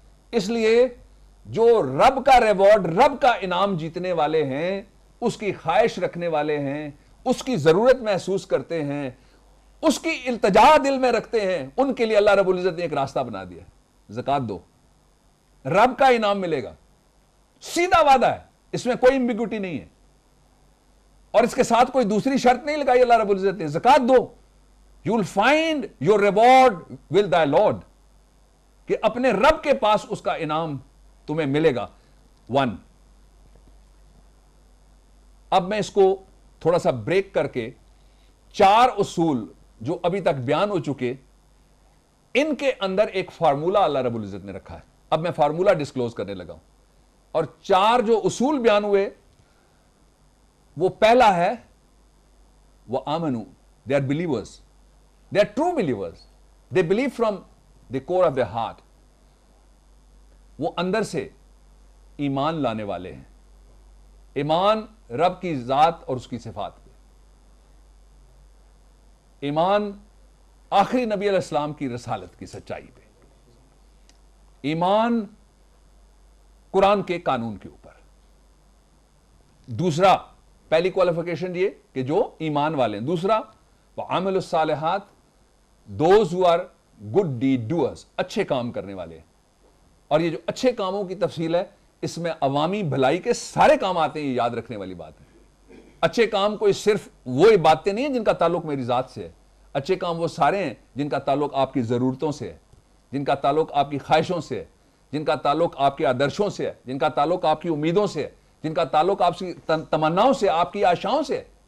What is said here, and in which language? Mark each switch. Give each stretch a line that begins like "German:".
Urdu: اس لیے جو رب کا ریوارڈ، رب کا انعام جیتنے والے ہیں، اس کی خواہش رکھنے والے ہیں، اس کی ضرورت محسوس کرتے ہیں، اس کی التجا دل میں رکھتے ہیں، ان کے لیے اللہ رب العزت نے ایک راستہ بنا دیا ہے. زکات دو، رب کا انعام ملے گا، سیدھا وعدہ ہے، اس میں کوئی امبیگوٹی نہیں ہے. اور اس کے ساتھ کوئی دوسری شرط نہیں لگائی اللہ رب العزت نے. زکات دو،
English: you will find your reward with thy Lord.
Urdu: کہ اپنے رب کے پاس اس کا انعام تمہیں ملے گا. 1. اب میں اس کو تھوڑا سا بریک کر کے 4 اصول جو ابھی تک بیان ہو چکے، ان کے اندر ایک فارمولہ اللہ رب العزت نے رکھا ہے. اب میں فارمولہ ڈسکلوز کرنے لگا ہوں. اور 4 جو اصول بیان ہوئے، وہ پہلا ہے وَآمَنُوا.
English: They are believers. They are true believers. They believe from the core of their heart.
Urdu: وہ اندر سے ایمان لانے والے ہیں. ایمان رب کی ذات اور اس کی صفات پہ. ایمان آخری نبی علیہ السلام کی رسالت کی سچائی پہ. ایمان قرآن کے قانون کے اوپر. دوسرا، پہلی کوالیفیکیشن یہ کہ جو ایمان والے ہیں. دوسرا،
Arabic: وَعَمِلُوا الصَّالِحَاتِ.
English: Those who are good deed doers.
Urdu: اچھے کام کرنے والے ہیں. اور یہ جو اچھے کاموں کی تفصیل ہے، اس میں عوامی بھلائی کے سارے کام آتے ہیں، یہ یاد رکھنے والی بات ہے. اچھے کام کوئی صرف وہ باتیں نہیں ہیں جن کا تعلق میری ذات سے ہے. اچھے کام وہ سارے ہیں جن کا تعلق آپ کی ضرورتوں سے ہے، جن کا تعلق آپ کی خواہشوں سے ہے، جن کا تعلق آپ کے آدرشوں سے ہے، جن کا تعلق آپ کی امیدوں سے ہے، جن کا تعلق آپ کی تمناؤں سے، آپ کی آشاؤں سے ہے.